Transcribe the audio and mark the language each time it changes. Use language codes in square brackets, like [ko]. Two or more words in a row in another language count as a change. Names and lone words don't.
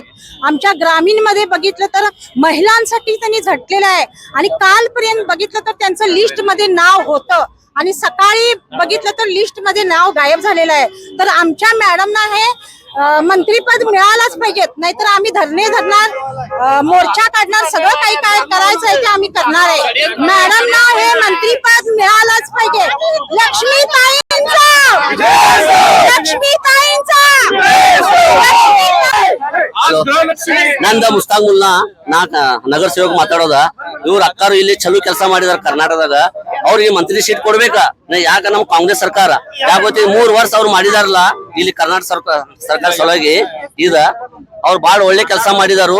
[mr] आमच्या ग्रामीण मध्ये बघितलं तर महिलांसाठी त्यांनी झटलेलं आहे आणि कालपर्यंत बघितलं तर त्यांचं लिस्ट मध्ये नाव होतं आणि सकाळी बघितलं तर लिस्ट मध्ये नाव गायब झालेलं आहे. तर आमच्या मॅडमना हे मंत्रीपद मिळालंच पाहिजेत, नाहीतर आम्ही धरणे धरणार, मोर्चा काढणार, सगळं काही काय करायचं आहे ते आम्ही करणार आहे. मॅडमना हे मंत्रीपद मिळालंच पाहिजे. [kn] ನಂದ ಮುಸ್ತಾಕ್ ಮುಲ್ಲಾ ನಾ ನಗರ ಸೇವಕ ಮಾತಾಡೋದ. ಇವ್ರ ಅಕ್ಕಾರು ಇಲ್ಲಿ ಚಲೋ ಕೆಲಸ ಮಾಡಿದಾರ ಕರ್ನಾಟಕದಾಗ, ಅವ್ರಿಗೆ ಮಂತ್ರಿ ಸೀಟ್ ಕೊಡ್ಬೇಕಾ? ಯಾಕ ನಮ್ ಕಾಂಗ್ರೆಸ್ ಸರ್ಕಾರ ಯಾಕೋತಿ 3 ವರ್ಷ ಅವ್ರು ಮಾಡಿದಾರಲ್ಲ ಇಲ್ಲಿ ಕರ್ನಾಟಕ ಸರ್ಕಾರ ಸಲುವಾಗಿ ಇದ ಅವ್ರು ಬಾಳ ಒಳ್ಳೆ ಕೆಲಸ ಮಾಡಿದಾರು.